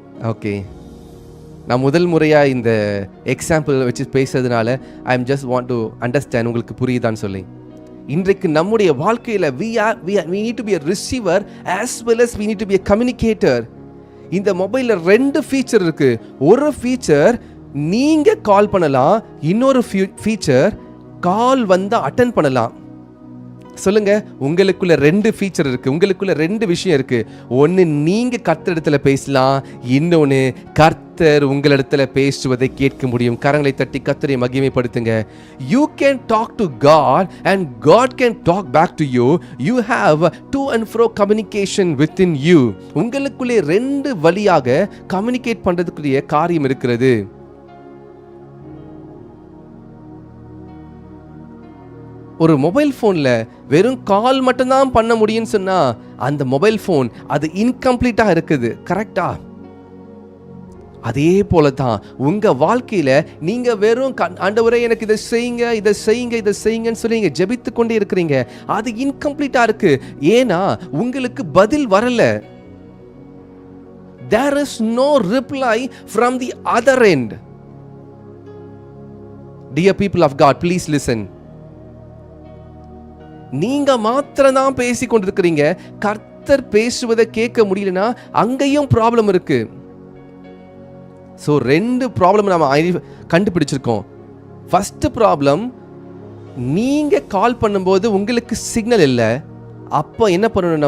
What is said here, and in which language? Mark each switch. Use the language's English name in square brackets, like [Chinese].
[Tamil] Okay, நான் முதல் முறையா இந்த எக்ஸாம்பிள் வச்சு பேசுறதுனால [English] I am just want to understand, [Tamil] உங்களுக்கு புரியுதான்னு சொல்லி. இன்றைக்கு நம்முடைய வாழ்க்கையில [English] we need to be a receiver as well as we need to be a communicator. [Tamil] இந்த மொபைல்ல 2 ஃபீச்சர் இருக்கு. ஒரு ஃபீச்சர் நீங்க கால் பண்ணலாம், இன்னொரு ஃபீச்சர் கால் வந்தா அட்டெண்ட் பண்ணலாம். சொல்லுங்க, உங்களுக்குள்ள 2 ஃபீச்சர் இருக்கு, உங்களுக்குள்ள 2 விஷயம் இருக்கு. ஒன்னு நீங்க கர்த்தர் இடத்துல பேசலாம், இன்னொன்னு கர்த்தர் உங்களிடத்துல பேசுவதை கேட்க முடியும். கரங்களை தட்டி கர்த்தரை மகிமைப்படுத்துங்க. [English] You can talk to God and God can talk back to you. You have to and fro communication within you. [Tamil] உங்களுக்குள்ளே 2 வழியாக கம்யூனிகேட் பண்றதுக்குரிய காரியம் இருக்கிறது. ஒரு மொபைல் ஃபோனில் வெறும் கால் மட்டும்தான் பண்ண முடியும்னு சொன்னால் அந்த மொபைல் ஃபோன் அது இன்கம்ப்ளீட்டாக இருக்குது. கரெக்டா? அதே போல தான் உங்கள் வாழ்க்கையில் நீங்கள் வெறும் ஆண்டவரே எனக்கு இதை செய்யுங்க, இதை செய்யுங்க, இதை செய்யுங்கன்னு சொல்லி நீங்கள் ஜெபித்து கொண்டே இருக்கிறீங்க. அது இன்கம்ப்ளீட்டாக இருக்கு. ஏன்னா உங்களுக்கு பதில் வரல. [English] There is no reply from the other end. Dear people of God, please listen. [Tamil] நீங்க மாத்திரம் தான் பேசி கொண்டிருக்கிறீங்க, கர்த்தர் பேசுவதை கேட்க முடியலனா அங்கேயும் ப்ராப்ளம் இருக்கு. ஸோ 2 ப்ராப்ளம் நம்ம கண்டுபிடிச்சிருக்கோம். ஃபர்ஸ்ட் ப்ராப்ளம், நீங்க கால் பண்ணும்போது உங்களுக்கு சிக்னல் இல்லை. அப்போ என்ன பண்ணணும்?